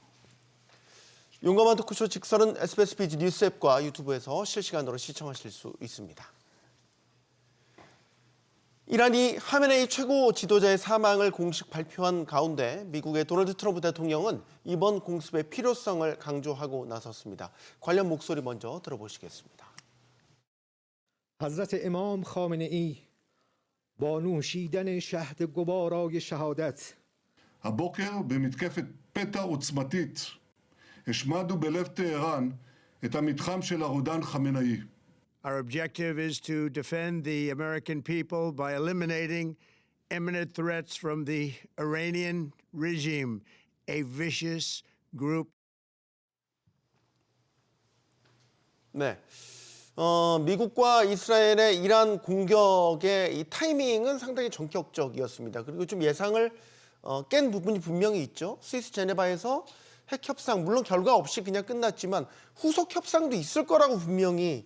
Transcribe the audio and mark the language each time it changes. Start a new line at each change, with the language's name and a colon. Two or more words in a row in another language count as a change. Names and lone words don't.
Korean: 용감한 토크쇼 직설은 SBS 비즈 뉴스 앱과 유튜브에서 실시간으로 시청하실 수 있습니다. 이란이 하메네이 최고 지도자의 사망을 공식 발표한 가운데 미국의 도널드 트럼프 대통령은 이번 공습의 필요성을 강조하고 나섰습니다. 관련 목소리 먼저 들어보시겠습니다.
Persian: حضرت امام خامنه ای با نوشیدن شهد گوارای شهادت
Hebrew: הבוקר במתקפת פתע עוצמתית השמדנו בלב טהרן את המתחם של הרודן חמינאי.
English: Our objective is to defend the American people by eliminating imminent threats from the Iranian regime, a vicious group.
Korean: 네. 미국과 이스라엘의 이란 공격의 이 타이밍은 상당히 전격적이었습니다. 그리고 좀 예상을 깬 부분이 분명히 있죠. 스위스 제네바에서 핵 협상 물론 결과 없이 그냥 끝났지만 후속 협상도 있을 거라고 분명히